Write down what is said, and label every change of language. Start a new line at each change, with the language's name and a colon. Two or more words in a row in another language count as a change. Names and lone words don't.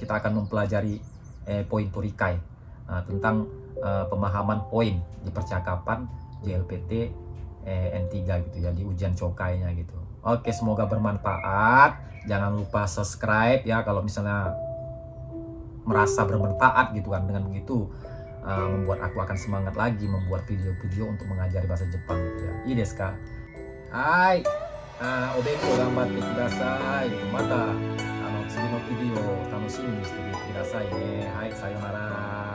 Indonesian: Kita akan mempelajari poin torikai tentang pemahaman poin di percakapan JLPT N3 gitu ya, di ujian Chokai-nya gitu. Oke, semoga bermanfaat. Jangan lupa subscribe ya kalau misalnya merasa bermanfaat gitu kan. Dengan begitu membuat aku akan semangat lagi membuat video-video untuk mengajari bahasa Jepang gitu ya.
Japanese: いいですか？はい. お勉強頑張ってください。また次のビデオを楽しみにしていてくださいね。はい、さようなら。